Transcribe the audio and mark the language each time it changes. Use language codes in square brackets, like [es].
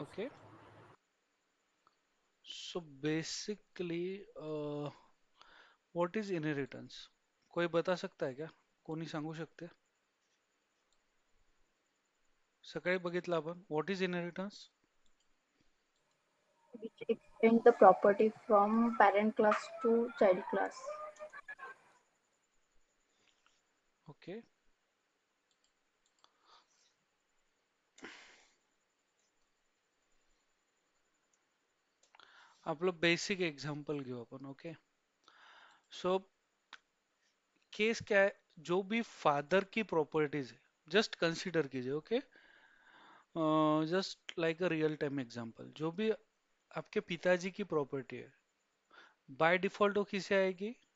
[en] Okay, so basically what is inheritance? [hi] कोई बता सकता है क्या? [mr] कोणी सांगू शकते? सकाळी बघितलं आपण, [en] What is inheritance? which extend the property from parent class to child class. [mr] Okay, आपलं बेसिक एग्जांपल घेऊ आपण. [hi] ओके, सो केस क्या है, जो भी फादर की प्रॉपर्टीज है, जस्ट कंसीडर कीजिए. Okay, [en] just like a real time example, [hi] जो भी आपके पिताजी की प्रॉपर्टी है, बाय डिफॉल्ट वो किसे आएगी?